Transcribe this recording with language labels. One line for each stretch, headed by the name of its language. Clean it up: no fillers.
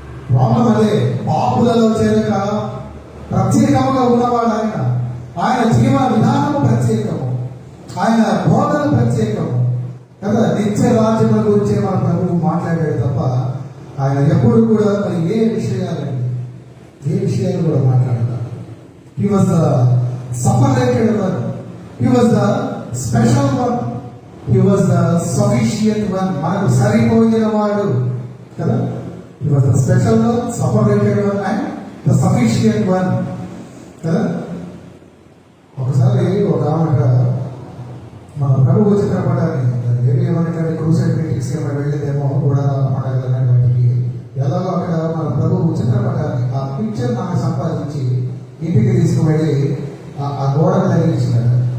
Telugu: Problem అదే, పాపులలో చేరక ప్రత్యేకముగా ఉన్నవాడు ఆయన. ఆయన జీవన విధానము ప్రత్యేకము, ఆయన బోధన ప్రత్యేకము కదా. నిత్య రాజ్యముల గురించే మన ప్రభువు మాట్లాడాడు తప్ప ఆయన ఎప్పుడు కూడా మరి ఏ విషయాలు కూడా మాట్లాడారు.
English: He was the separated one. He was the special one. He was the sufficient one.
Telugu: మనకు సరిపోయిన వాడు కదా.
English: He was the special one, separated one and the sufficient one కదా.
Telugu: ఒకసారి ఒక ఆమె మన ప్రభువు చిత్రపటాన్ని ఏమంటే క్రూసైడ్ మీటింగ్స్ ఏమైనా వెళ్ళేదేమో కూడా పండగలనే వాటికి ఎలాగో అక్కడ మన ప్రభువు చిత్రపటాన్ని ఆ పిక్చర్ నాకు సంపాదించి ఇంటికి తీసుకువెళ్ళి ఆ గోడకు తగిలించినారు.